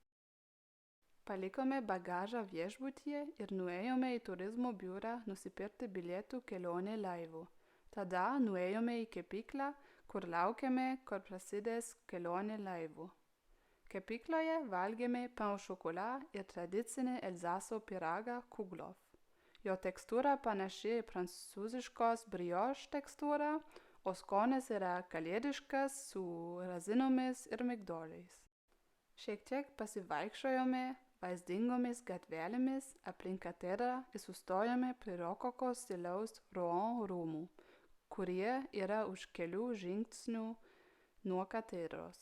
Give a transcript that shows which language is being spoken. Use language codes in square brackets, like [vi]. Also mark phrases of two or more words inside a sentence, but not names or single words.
[lt] Palikome bagažą viešbutyje ir nuėjome į turizmo biurą nusipirkti bilietų kelionę laivu. Tada nuėjome į kepyklą, kur laukėme, kol prasidės kelionė laivu. Kepykloje valgėme [fr] pain au chocolat [lt] ir tradicinį Elzaso pyragą Kuglov. Jo tekstūra panaši į prancūziškos brioche tekstūrą, o skonis yra kalėdiškas su razinomis ir migdolais. Šiek tiek pasivaikščiojome vaizdingomis gatvelėmis aplink katedrą ir sustojome prie rokoko stiliaus Rouen rūmų, kurie yra už kelių žingsnių nuo katedros.